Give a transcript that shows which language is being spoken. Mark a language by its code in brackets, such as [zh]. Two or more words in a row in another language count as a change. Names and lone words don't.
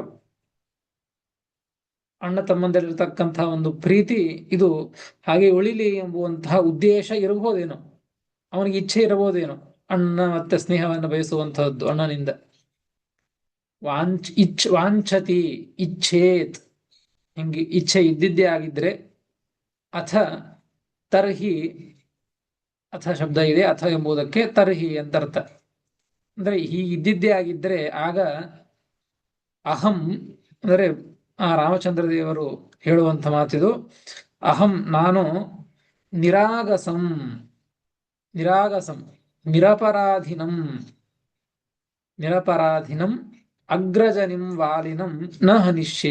[kn] ಅಣ್ಣ ತಮ್ಮಂದಿರತಕ್ಕಂತಹ ಒಂದು ಪ್ರೀತಿ ಇದು ಹಾಗೆ ಉಳಿಲಿ ಎಂಬುವಂತಹ ಉದ್ದೇಶ ಇರಬಹುದೇನೋ, ಅವನಿಗೆ ಇಚ್ಛೆ ಇರಬಹುದೇನೋ, ಅಣ್ಣ ಮತ್ತೆ ಸ್ನೇಹವನ್ನು ಬಯಸುವಂತಹದ್ದು ಅಣ್ಣನಿಂದ. [sa] ವಾಂಛತಿ ಇಚ್ಛೇತ್, [kn] ಹಿಂಗೆ ಇಚ್ಛೆ ಇದ್ದಿದ್ದೇ ಆಗಿದ್ರೆ, [sa] ಅಥ ತರ್ಹಿ, [kn] ಅಥ ಶಬ್ದ ಇದೆ, ಅಥ ಎಂಬುದಕ್ಕೆ ತರ್ಹಿ ಅಂತ ಅರ್ಥ. ಅಂದ್ರೆ ಹೀಗಿದ್ದಿದ್ದೇ ಆಗಿದ್ರೆ ಆಗ ಅಹಂ ಅಂದರೆ ಆ ರಾಮಚಂದ್ರ ದೇವರು ಹೇಳುವಂತ ಮಾತಿದು, ಅಹಂ ನಾನು [sa] ನಿರಾಗಸಂ, ನಿರಾಗಸಂ ನಿರಪರಾಧಿನಂ, ನಿರಪರಾಧಿನಂ ಅಗ್ರಜನಿಂ ವಾಲಿನಂ ನ ಹನಿಷ್ಯೆ.